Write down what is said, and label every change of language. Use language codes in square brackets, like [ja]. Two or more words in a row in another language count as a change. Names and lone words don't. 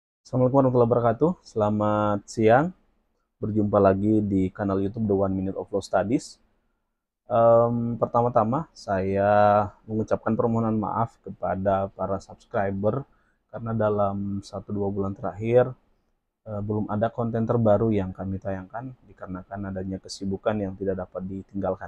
[ar] Assalamualaikum warahmatullahi wabarakatuh. [id] Selamat siang. Berjumpa lagi di kanal YouTube The One Minute of Law Studies. Pertama-tama saya mengucapkan permohonan maaf kepada para subscriber karena dalam 1-2 bulan terakhir belum ada konten terbaru yang kami tayangkan dikarenakan adanya kesibukan yang tidak dapat ditinggalkan.